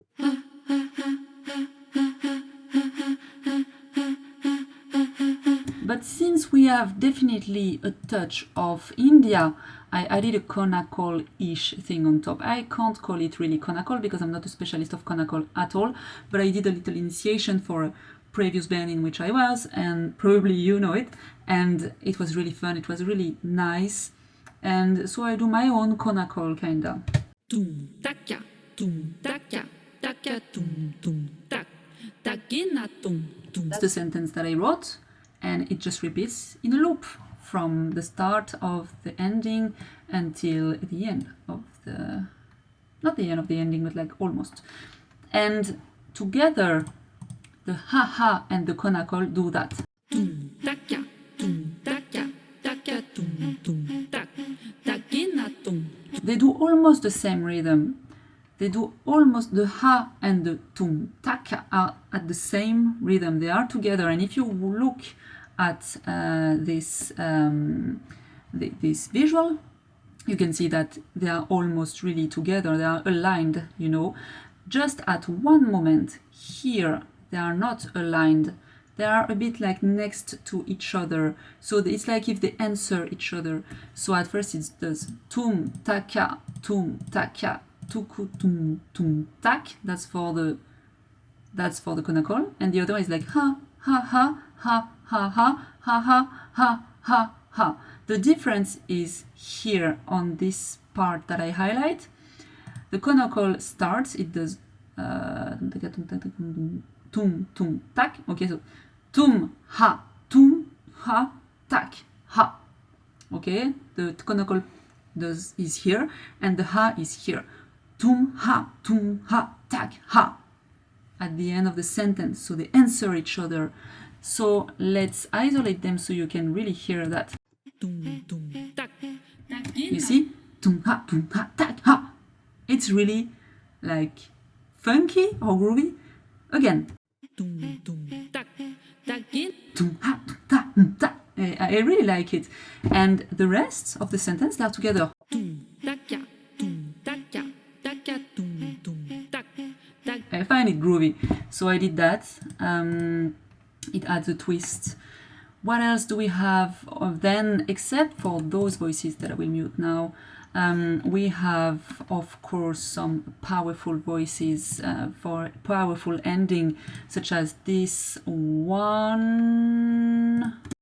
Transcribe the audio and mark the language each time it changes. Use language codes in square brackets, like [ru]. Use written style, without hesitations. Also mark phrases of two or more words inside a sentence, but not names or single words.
[en] But since we have definitely a touch of India, I added a Konakol-ish thing on top. I can't call it really Konakol because I'm not a specialist of Konakol at all, but I did a little initiation for a previous band in which I was, and probably you know it, and it was really fun, it was really nice, and so I do my own Konakol kinda. Tum taka, tum taka, taka tum tum tak, takina tum tum. That's the sentence that I wrote, and it just repeats in a loop from the start of the ending until the end of the, not the end of the ending, but like almost. And together, the ha-ha and the Konakol do that. Tum taka, taka tum tum tak, takina tum. They do almost the same rhythm. They do almost the ha and the tum tak are at the same rhythm. They are together, and if you look at this visual, you can see that they are almost really together. They are aligned, you know. Just at one moment here, they are not aligned. They are a bit like next to each other. So it's like if they answer each other. So at first it does tum taka, tuku tum tak. That's for the Konakol. And the other one is like ha ha ha ha ha ha ha ha ha ha ha. The difference is here on this part that I highlight. The Konakol starts, it does tum tum tak. Okay, so tum ha tak ha. Okay, the Konakol is here and the ha is here. Tum ha tak ha at the end of the sentence, so they answer each other. So let's isolate them so you can really hear that. Tum tum tak, You see, tum ha tak ha. It's really like funky or groovy. Again, tum tum tak, takin. tum ha ta ta. I really like it. And the rest of the sentence, they are together. Tum taka, taka tum tum tak, tak. I find it groovy, so I did that. It adds a twist. What else do we have then, except for those voices that I will mute now? We have, of course, some powerful voices for powerful ending, such as this one.